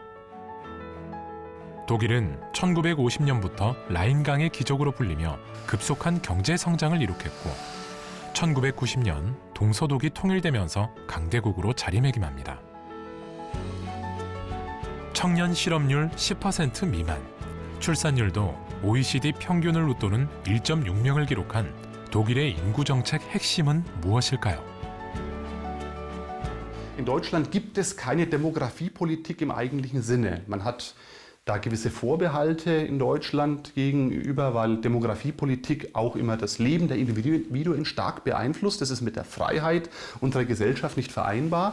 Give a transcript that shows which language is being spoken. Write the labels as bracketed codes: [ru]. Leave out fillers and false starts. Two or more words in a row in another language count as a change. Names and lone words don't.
[ko] 독일은 1950년부터 라인강의 기적으로 불리며 급속한 경제 성장을 이룩했고 1990년 동서독이 통일되면서 강대국으로 자리매김합니다. 청년 실업률 10% 미만, 출산율도 OECD 평균을 웃도는 1.6명을 기록한 독일의 인구 정책 핵심은 무엇일까요? [de] In Deutschland gibt es keine Demografiepolitik im eigentlichen Sinne. Man hat da gewisse Vorbehalte in Deutschland gegenüber, weil Demografiepolitik auch immer das Leben der Individuen stark beeinflusst. Das ist mit der Freiheit unserer Gesellschaft nicht vereinbar.